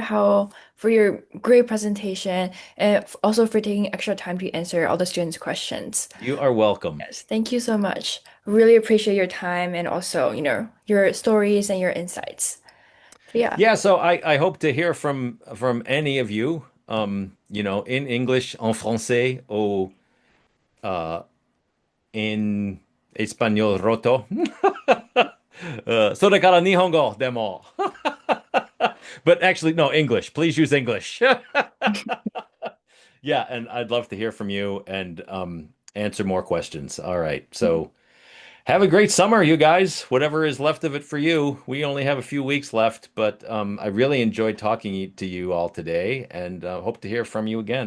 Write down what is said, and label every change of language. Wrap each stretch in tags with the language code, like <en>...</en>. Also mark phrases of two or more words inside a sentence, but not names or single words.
<en>Howell, for your great presentation and also for taking extra time to answer all the students' questions. You are welcome. Yes, thank you so much. Really appreciate your time and also, your stories and your insights. So yeah. Yeah, so I hope to hear from any of you, in English,</en> <fr>en français,</fr> <en>or in</en> <es>español roto.</es> <ja>それから日本語でも.</ja> <en>But actually, no, English. Please use English. Yeah, and I'd love to hear from you and answer more questions. All right. So have a great summer, you guys. Whatever is left of it for you. We only have a few weeks left, but I really enjoyed talking to you all today, and hope to hear from you again.</en>